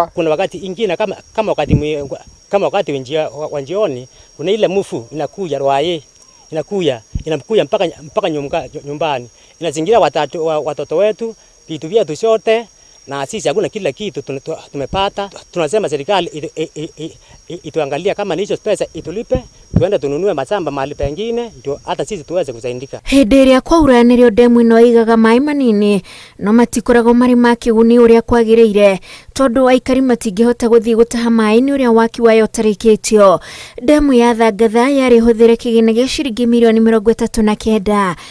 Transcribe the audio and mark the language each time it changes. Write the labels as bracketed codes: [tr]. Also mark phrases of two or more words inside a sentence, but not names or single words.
[sw] Kuna wakati ingine kama wakati wa jioni kuna ile mufu inakuja rwaye inakuja mpaka nyumbani. Inazingira watoto wetu, vitu vyetu zote, na sisi hakuna kila kitu tumepata. Tunasema serikali ituangalia kama ni hizo pesa itulipe, tuende tununue mashamba mahali pengine ndio hata sisi tuweze kusaidika. [ki] Hĩndĩ ĩrĩa kwaura nĩrĩo ndemu ĩno ĩigaga maĩ manini no matikoragwo marĩ ma kĩguni ũrĩa kwagĩrĩire tondũ Aikari matingĩhota gũthiĩ gũtaha maĩ nĩ ũrĩa waki wayo ũtarĩkĩtio. Ndemu ya Thangatha yarĩ hũthĩre kĩgĩna gĩa ciringi mirioni 39.